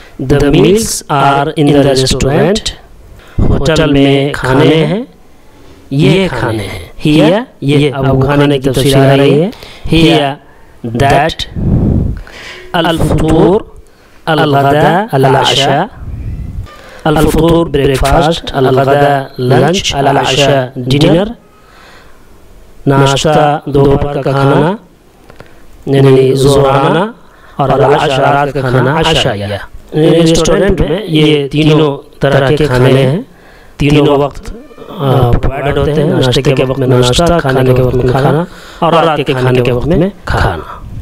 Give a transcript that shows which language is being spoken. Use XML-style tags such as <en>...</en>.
<en>The meals are in the restaurant.</en> <ur>Hotel میں کھانے ہیں، یہ کھانے ہیں. ہیا یہ اب کھانے کی تفصیل آ رہی ہے. ہیا that</ur> <ar>الفطور، الغداء، العشاء.</ar> <ur>الفطور breakfast, الغداء lunch, العشاء dinner. ناشتہ دوپہر کا کھانا یعنی ظہرانہ، اور العشاء رات کا کھانا عشائیہ. ریسٹورنٹ میں یہ تینوں طرح کے کھانے ہیں، تینوں وقت پرووائڈ ہوتے ہیں. ناشتے کے وقت میں ناشتہ، کھانے کے وقت میں کھانا، اور رات کے کھانے کے وقت میں کھانا.</ur>